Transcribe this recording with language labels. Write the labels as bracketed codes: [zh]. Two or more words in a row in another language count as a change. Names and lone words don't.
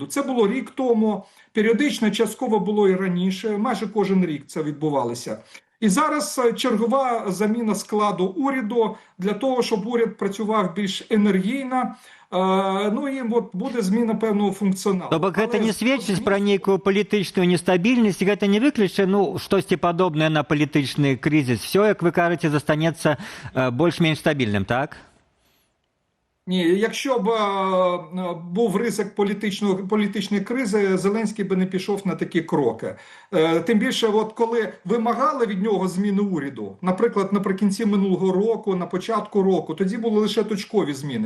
[uk] Це було рік тому, періодично, частково було і раніше, майже кожен рік це відбувалося. І зараз чергова заміна складу уряду для того, щоб уряд працював більш енергійно. Ну і от буде зміна певного функціоналу. [be] То бок гэта не сведчыць пра нейкую палітычную нестабільнасць, гэта не выключае штосьці падобнае на палітычны крызіс. Все, як вы кажаце, застанецца больш-менш стабільным, так? [uk] Ні, якщо б був ризик політичної кризи, Зеленський би не пішов на такі кроки. Тим більше, от коли вимагали від нього зміни уряду, наприклад, наприкінці минулого року, на початку року, тоді були лише точкові зміни.